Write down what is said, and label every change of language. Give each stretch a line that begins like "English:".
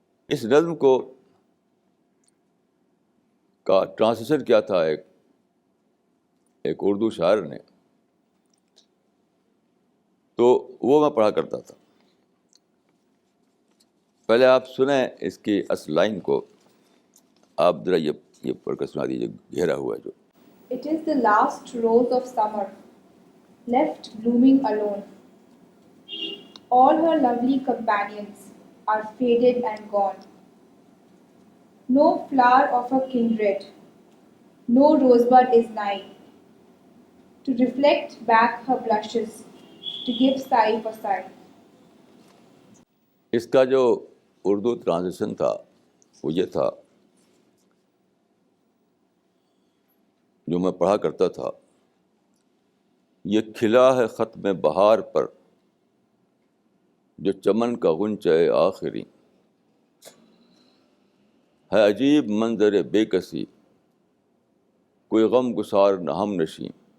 Urdu: اس نظم کا ٹرانسلیشن کیا تھا ایک اردو شاعر نے، تو وہ میں پڑھا کرتا تھا. پہلے آپ سنیں اس کی اصل لائن کو، آپ ذرا یہ پڑھ کر سنا دیجیے، گھیرا ہوا ہے جو.
English: It is the last rose of summer, left blooming alone. All her lovely companions are faded and gone. No flower of her kindred, no rosebud is nigh, to reflect back her blushes, to give sigh for sigh.
Urdu: اس کا جو Urdu translation تھا وہ یہ تھا، جو میں پڑھا کرتا تھا: یہ کھلا ہے ختم بہار پر جو چمن کا غنچہ آخری، ہے عجیب منظر بے کسی کوئی غم گسار نہ ہم نشیں.